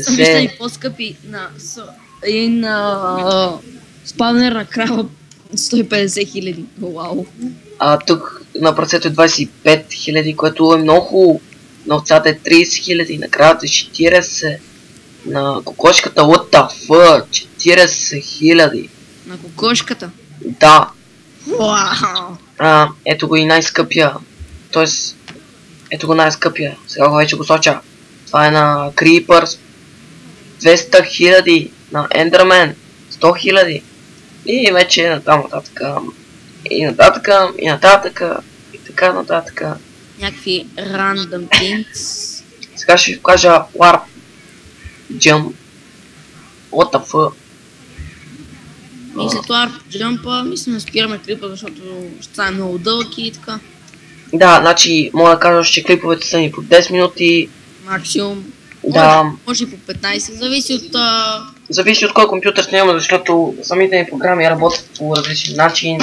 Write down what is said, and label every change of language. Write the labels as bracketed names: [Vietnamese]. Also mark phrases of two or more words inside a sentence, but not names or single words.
[Bulgarian] Съм виждали по-скъпи на спавнер на крава 150 000. Вау. Тук на працето е 25 000, което е много хубаво. На овцата е 30 000, на кравата е 40. На кокошката, [English] what the fuck, 40 000. [Bulgarian] На кокошката? Да. Вау. Ето го и най-скъпия. Тоест, Ето го най-скъпия. Сега го вече го соча. Това е на Creepers. 200 000 на Enderman. 100 000. И вече натам нататък. И нататък, и нататък. И така нататък. Някакви [English] random things. [Bulgarian] Сега ще ви покажа Warp Jump. [English] What the fuck? [Bulgarian] И след това джампа, мисля да спираме клипа, защото ще стане много дълъг и така. Да, значи мога да кажа, че клиповете са ни по 10 минути. Максимум. Да. Може и по 15, зависи от... Зависи от кой компютър снимаме, защото самите ни програми работят по различен начин.